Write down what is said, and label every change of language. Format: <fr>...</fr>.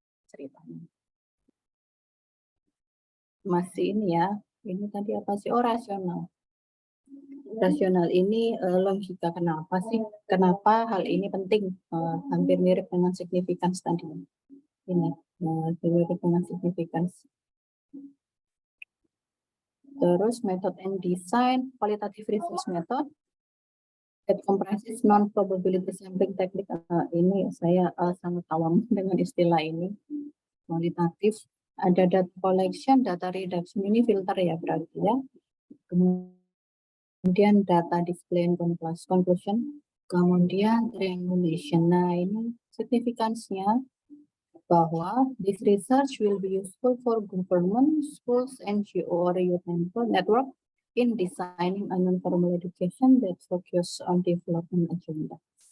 <id>Ceritanya masih ini ya, ini tadi apa sih? Oh, rasional. Rasional ini logika, kenapa hal ini penting, hampir mirip dengan significance tadi. Ini mirip dengan significance. Terus</id> <en>method and design, qualitative research method that comprises non-probability sampling technique.</en> <id>Ini saya sangat awam dengan istilah ini. Kualitatif, ada data collection, data reduction, ini filter ya berarti ya.</id> <en>Kemudian data display and conclusion, kemudian triangulation.</en> <id>Nah, ini signifikansinya bahwa</id> <en>this research will be useful for government, schools, NGO, or youth network in designing a non-formal education that focus on development agenda.</en>